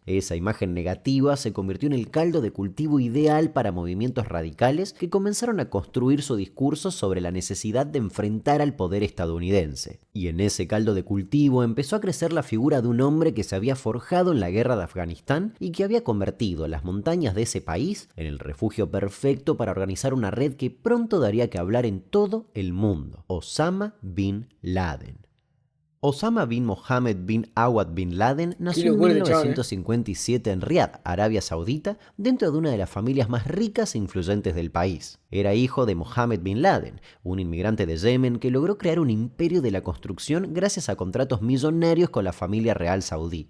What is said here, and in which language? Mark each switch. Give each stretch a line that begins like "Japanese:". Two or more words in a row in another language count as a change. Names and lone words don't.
Spanish: Esa imagen negativa se convirtió en el caldo de cultivo ideal para movimientos radicales que comenzaron a construir su discurso sobre la necesidad de enfrentar al poder estadounidense. Y en ese caldo de cultivo empezó a crecer la figura de un hombre que se había forjado en la guerra de Afganistán y que había convertido las montañas de ese país en el refugio perfecto para organizar una red que pronto daría que hablar en todo el mundo: Osama Bin Laden. Osama bin Mohammed bin Awad bin Laden nació en 1957 en Riad, Arabia Saudita, dentro de una de las familias más ricas e influyentes del país. Era hijo de Mohammed bin Laden, un inmigrante de Yemen que logró crear un imperio de la construcción gracias a contratos millonarios con la familia real saudí.